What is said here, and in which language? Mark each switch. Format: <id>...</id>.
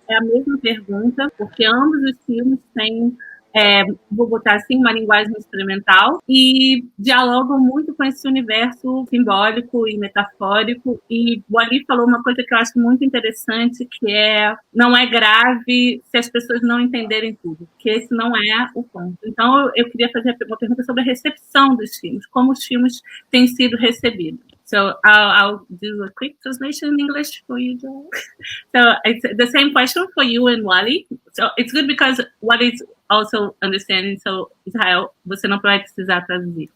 <pt>É a mesma pergunta, porque ambos os filmes têm, vou botar assim, uma linguagem experimental e dialogam muito com esse universo simbólico e metafórico. E o Ali falou uma coisa que eu acho muito interessante, que não é grave se as pessoas não entenderem tudo, que esse não é o ponto. Então, eu queria fazer uma pergunta sobre a recepção dos filmes, como os filmes têm sido recebidos.</pt> <en>So I'll do a quick translation in English for you, Joel. So it's the same question for you and Wally. So it's good because Wally's also understanding, so Israel,</en> <pt>você não vai precisar traduzir.</pt>